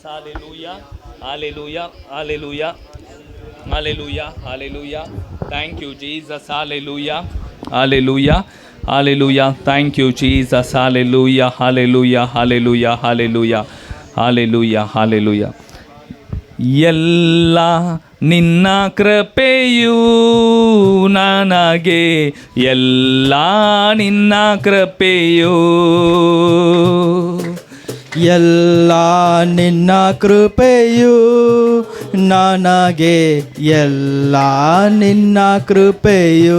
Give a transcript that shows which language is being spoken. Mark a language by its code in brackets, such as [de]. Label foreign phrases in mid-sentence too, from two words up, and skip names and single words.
[en] Hallelujah hallelujah hallelujah hallelujah hallelujah. Thank you Jesus. Hallelujah hallelujah hallelujah. Thank you Jesus. Hallelujah hallelujah hallelujah hallelujah hallelujah hallelujah. [kn] ಎಲ್ಲ ನಿನ್ನ ಕೃಪೆಯೂ ನನಗೆ ಎಲ್ಲ ನಿನ್ನ ಕೃಪೆಯೂ ಎಲ್ಲ ನಿನ್ನ ಕೃಪೆಯು ನನಗೆ ಎಲ್ಲ ನಿನ್ನ ಕೃಪೆಯು